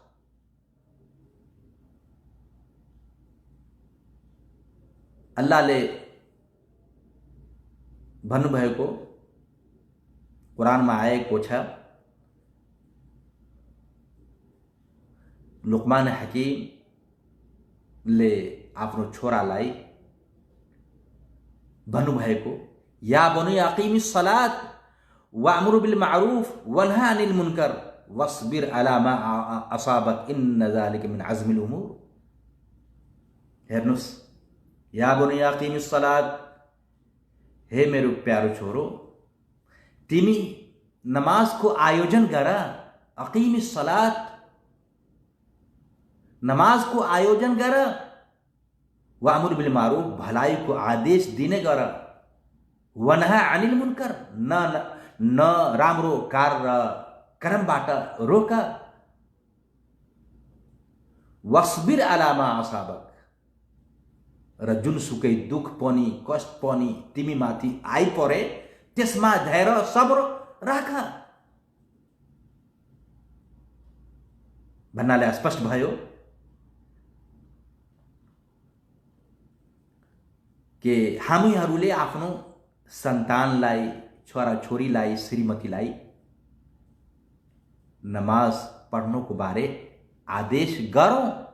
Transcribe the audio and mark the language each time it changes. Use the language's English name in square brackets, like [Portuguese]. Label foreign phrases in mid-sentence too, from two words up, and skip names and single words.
[Nepali] अल्लाहले भन्नुभएको कुरानमा आएको छ, लुकमान हकीमले आफ्नो छोरालाई [Arabic] भन्नुभएको, يا بني أقم الصلاة وأمر بالمعروف وانه عن المنكر واصبر على ما أصابك إن ذلك من عزم الأمور. [Nepali] हेर्नुस्, [Arabic] يا بني أقم الصلاة, [Nepali] हे मेरो प्यारो छोरो, तिमी नमाजको आयोजन गर। [Arabic] أقم الصلاة, [Nepali] नमाजको आयोजन गर। [Arabic] وأمر بالمعروف, [Nepali] भलाइको आदेश दिने गर। [Arabic] وانه عن المنكر, [Nepali] न राम्रो कर्मबाट रोक। [Arabic] واصبر على ما أصابك, [Nepali] र जुनसुकै दुख पनि कष्ट पनि तिमी माथि आइपरे त्यसमा धैर्य सब्र राख भन्नाले स्पष्ट भयो कि हामीहरूले आफ्नो सन्तानलाई, छोराछोरीलाई, श्रीमतीलाई नमाज पढ्नुको बारे आदेश गरौँ।